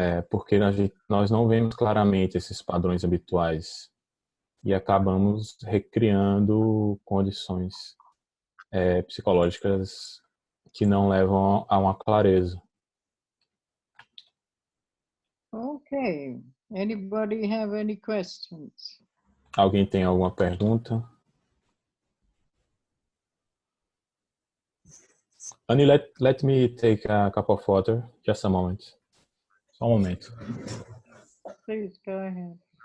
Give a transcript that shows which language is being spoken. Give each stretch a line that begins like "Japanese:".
Portuguese: Porque nós não vemos claramente esses padrões habituais e acabamos recriando condições psicológicas que não levam a uma clareza.
English: Okay. Anybody have any questions?
Portuguese: Alguém tem alguma pergunta?
English: Annie, let me take a cup of water. Just a moment.
Portuguese: Só um momento.
English: Please go ahead.